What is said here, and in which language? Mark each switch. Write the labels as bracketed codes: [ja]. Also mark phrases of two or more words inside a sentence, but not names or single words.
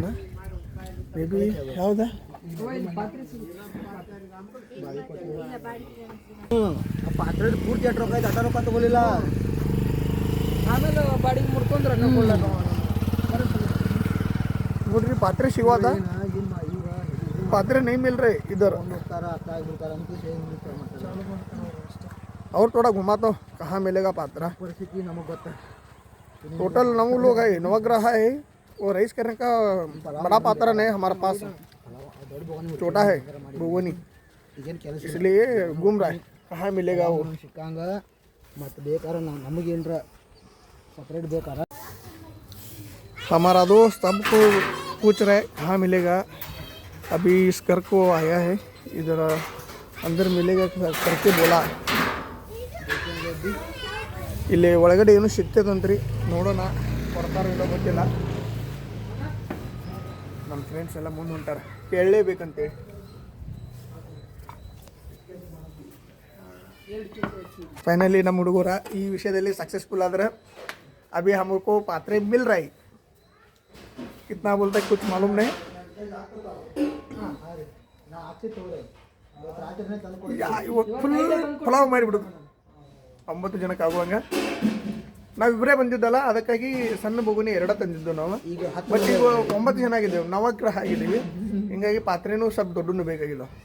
[kn] ಮೇ ಬಿ ಯಾವ್ದ ಪಾತ್ರೆ ಪೂರ್ತಿ ಅಟ್ ರೊಕ್ಕ ಐತೆ. ಅಟ ರೊಕ್ಕ ತಗೊಲಿಲ್ಲ. ಆಮೇಲೆ ಬಾಡಿಗೆ ಮುಡ್ಕೊಂಡ್ರೆ ನೋಡ್ರಿ ಪಾತ್ರೆ ಸಿಗೋದ. [hi] पात्रे नहीं मिल रहे इधर. और थोड़ा घुमा तो कहाँ मिलेगा पात्रा. टोटल 9 लोग है. नवग्रह है. वो राइस करने का बड़ा पात्रा नहीं हमारे पास. छोटा है भुवनी. इसलिए घूम रहा है. कहाँ मिलेगा वो. हमारा दोस्त हमको पूछ रहा है कहाँ मिलेगा. अभी इस घर को आया है. इधर अंदर मिलेगा करके बोला. [kn] ಇಲ್ಲಿ ಒಳಗಡೆ ಏನು ಸಿಗ್ತದಂತ್ರಿ. ನೋಡೋಣ ಕೊಡ್ತಾರೋ ಇಲ್ಲೋ ಗೊತ್ತಿಲ್ಲ. ನಮ್ಮ ನಮ್ಮ ಫ್ರೆಂಡ್ಸ್ ಎಲ್ಲ ಮುಂದೆ ಹೊಂಟಾರ ಕೇಳಲೇಬೇಕಂತೇಳಿ. ಫೈನಲಿ ನಮ್ಮ ಹುಡುಗರ ಈ ವಿಷಯದಲ್ಲಿ [hi] सक्सेसफुल आदर अभी हमको पात्रे मिल रहा है. कितना बोलता है कुछ मालूम नहीं. [kn] ಫುಲ್ ಪಲಾವ್ ಮಾಡಿಬಿಡೋದು 9 ಜನಕ್ಕೆ ಆಗುವಂಗ. ನಾವಿಬ್ಬರೇ ಬಂದಿದ್ದಲ್ಲ, ಅದಕ್ಕಾಗಿ ಸಣ್ಣ ಬಗುನಿ 2 ತಂದಿದ್ದು ನಾವು. ಬಟ್ ಈಗ 9 ಜನ ಆಗಿದ್ದೇವೆ, ನವಗ್ರಹ ಆಗಿದ್ದೀವಿ. ಹಿಂಗಾಗಿ ಪಾತ್ರೆನೂ ಸ್ವಲ್ಪ ದೊಡ್ಡನು ಬೇಕಾಗಿಲ್ಲ.